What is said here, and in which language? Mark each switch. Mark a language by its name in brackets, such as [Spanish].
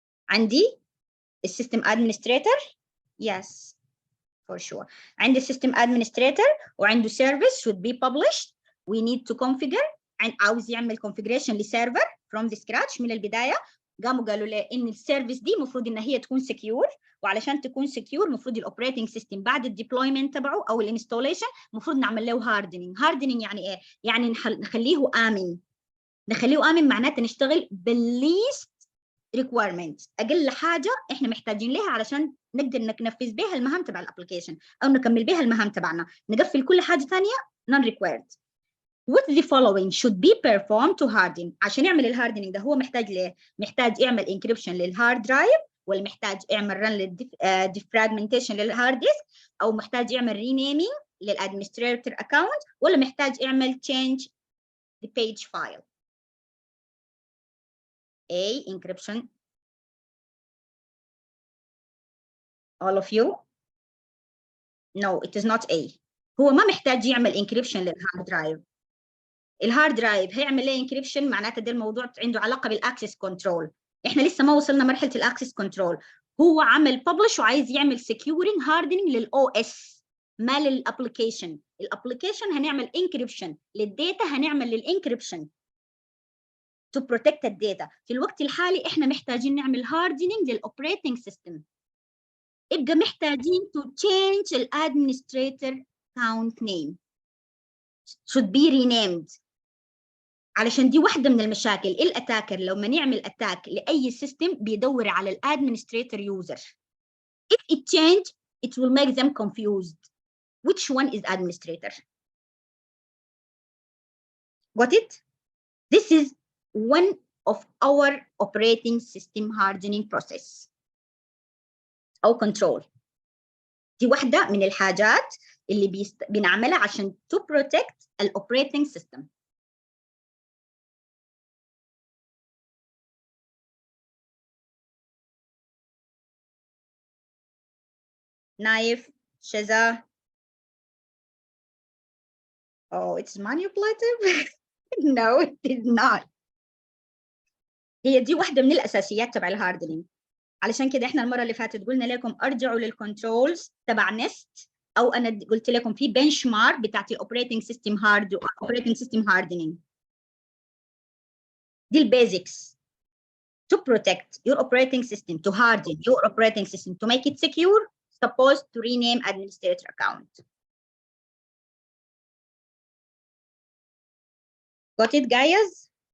[Arabic] عندي السيستم administrator. [English] Yes, for sure. [Arabic] عندي [English] system administrator [Arabic] وعنده [English] service should be published. We need to configure. [Arabic] عاوز يعمل configuration لسيرفر [English] from the scratch [Arabic] من البداية. قاموا قالوا له إن السيرفيس دي مفروض إن هي تكون secure، وعلشان تكون secure مفروض الأوبريتنج سيستم بعد الديبلويمنت تبعه أو الانستوليشن مفروض نعمل له هاردنينج. هاردنينج يعني إيه؟ يعني نخليه آمن. نخليه آمن معناته نشتغل بالليست ريكويرمنت، أقل حاجة إحنا محتاجين لها علشان نقدر ننفذ بها المهام تبع الابلكيشن أو نكمل بها المهام تبعنا، نقفل كل حاجة ثانية [English] non required. What the following should be performed to harden. [Arabic] عشان يعمل الهاردنينج ده هو محتاج ليه؟ محتاج يعمل انكريبشن للهارد درايف، ولا محتاج يعمل رن للديفراجمنتيشن للهارد ديسك، او محتاج يعمل رينيمينج للادمنستريتور اكونت، ولا محتاج يعمل [English] change the page file. A encryption. All of you? No, it is not A. [Arabic] هو ما محتاج يعمل انكريبشن للهارد درايف. الهارد درايف هيعمل ليه انكريبشن؟ معناته ده الموضوع عنده علاقه بالاكسس كنترول. احنا لسه ما وصلنا مرحله الاكسس كنترول. هو عمل ببلش وعايز يعمل سكيورنج هاردنينج للاو اس ما للابلكيشن. الابلكيشن هنعمل انكريبشن، للداتا هنعمل للانكريبشن [English] to protect [Arabic] الداتا. في الوقت الحالي احنا محتاجين نعمل هاردنينج للاوبريتنج سيستم. يبقى محتاجين [English] to change الادمنستريتور account name should be renamed. [Arabic] علشان دي واحدة من المشاكل. الاتاكر لما نعمل اتاك لأي سيستم بيدور على الادمنستريتور يوزر. [English] If it change, it will make them confused. Which one is administrator? Got it? This is one of our operating system hardening process [Arabic] أو [English] control. [Arabic] دي واحدة من الحاجات اللي بنعملها عشان [English] to protect the operating system. Naif, Shaza. Oh, it's manipulative? No, it is not. [Arabic] هي دي واحدة من الأساسيات تبع الهاردنينج. علشان كده احنا المرة اللي فاتت قلنا لكم ارجعوا للكنترولز تبع نست، أو أنا قلت لكم في بنش مارك بتاعت الأوبريتنج سيستم هاردنينج. دي البيزكس. [English] To protect your operating system, to harden your operating system, to make it secure, supposed to rename administrator account. Got it, guys?